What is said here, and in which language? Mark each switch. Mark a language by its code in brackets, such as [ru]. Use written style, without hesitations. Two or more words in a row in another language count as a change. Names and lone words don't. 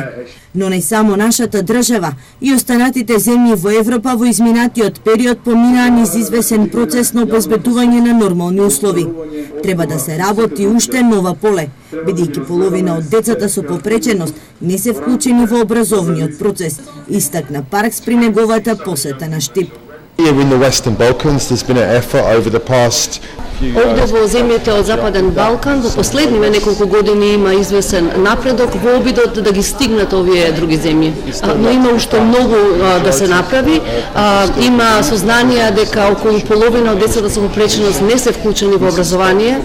[mk] Но не само нашата држава, и останатите земји во Европа во изминатиот период поминаа низ извесен процес на обезбедување на нормални услови. Треба да се работи уште нова поле, бидејќи половина од децата со попреченост не се вклучени во образовниот процес, истакна Паркс при неговата посета на Штип. [en] In the Western Balkans, there's been an effort over the past [mk] Овде во земјите од Западен Балкан во последниве неколку години има извесен напредок во обидот да ги стигнат овие други земји. Но има уште многу да се направи. Има сознание дека околу половина од децата со попреченост не се вклучени во образование.